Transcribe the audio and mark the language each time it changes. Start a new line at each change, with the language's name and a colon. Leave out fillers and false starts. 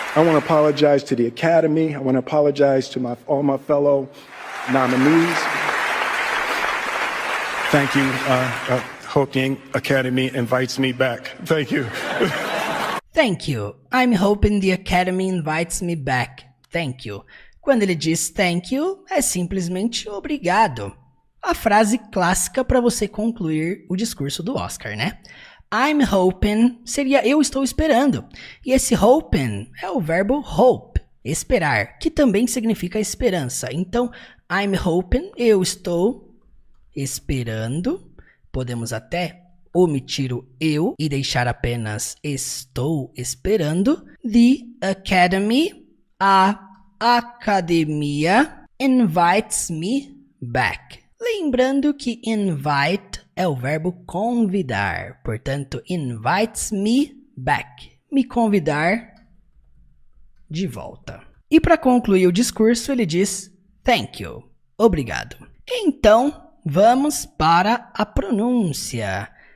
English: I want to apologize to the Academy. I want to apologize to all my fellow nominees. Thank you. Hope the Academy invites me back. Thank you. Thank you. I'm hoping the Academy invites me back. Thank you.
Portuguese: Quando ele diz
English: thank you,
Portuguese: é simplesmente obrigado. A frase clássica para você concluir o discurso do Oscar, né?
English: I'm hoping
Portuguese: seria eu estou esperando. E esse hoping é o verbo hope, esperar, que também significa esperança. Então,
English: I'm hoping,
Portuguese: eu estou esperando. Podemos até omitir o eu e deixar apenas estou esperando.
English: The Academy,
Portuguese: a academia,
English: invites me back.
Portuguese: Lembrando que invite é o verbo convidar. Portanto,
English: invites me back.
Portuguese: Me convidar de volta. E para concluir o discurso, ele diz
English: thank you.
Portuguese: Obrigado. Então, vamos para a pronúncia.